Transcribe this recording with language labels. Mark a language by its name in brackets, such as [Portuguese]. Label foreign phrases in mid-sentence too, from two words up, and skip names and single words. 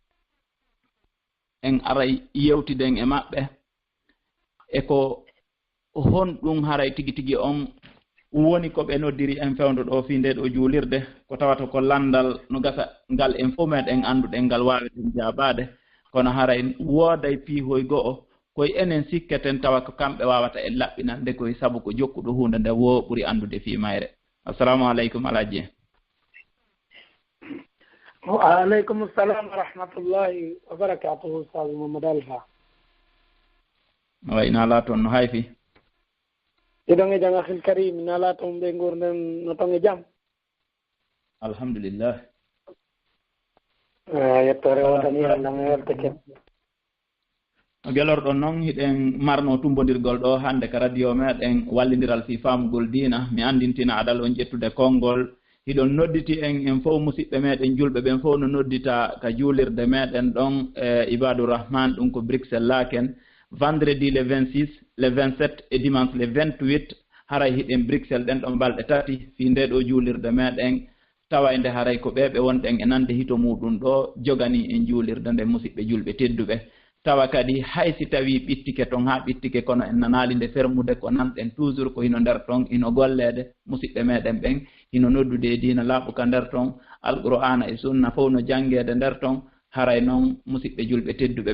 [Fula] en aray yewtiden e maɓɓe e ko honɗum haray tigi tigi on woni ko ɓe noddiri en fewndo ɗo fi nde ɗo juulirde ko tawata ko landal no gasa ngal en fof meɗen anduɗen ngal waweten jabade kono haray wooday piihoy go'o koye enen sikketen tawa ko kamɓe wawata en laɓɓinande koye saabu ko jokkuɗo hunde nde wo ɓuri andude fi mayre. [Arabic] السلام عليكم الحاج. وعليكم السلام ورحمة الله وبركاته Ustaz Mamadou Alpha. [Fula] Way nala toon no hayfi iɗon e jam [Arabic] أخي الكريم [Fula] nala toon ɓe gurden no toon e jam alhamdulillah yettore wonani Allah mi weltake gelorɗon noon hiɗen marno tumbodirgol ɗo hande ka radio meɗen wallidiral fi famugol diina mi andintina adal on ƴettude konngol hiɗon nodditi en fof musidɓe meɗen julɓe ɓen fof no noddita ka juulirde meɗen ɗon e Ibadou Rahman ɗum ko Bruxelles laken [French] vendredi le 26 le 27 et dimanche le 28 [Fula] haray hiɗen Bruxelles ɗen ɗon balɗe tati fi nde ɗo juulirde meɗen tawayde haray ko ɓeɓe wonɗen e nande hito muɗum ɗo jogani en juulirde nde musidɓe julɓe tedduɓe tawa kadi haysi tawi ɓittike ton ha ɓittike kono en nanali nde fermude ko nanɗen toujours ko hino nder ton hino gollede musidɓe meɗen ɓen hino noddude diina laaɓuka nder ton alqur'ana e sunna fof no jangede nder ton haray noon musidɓe julɓe tedduɓe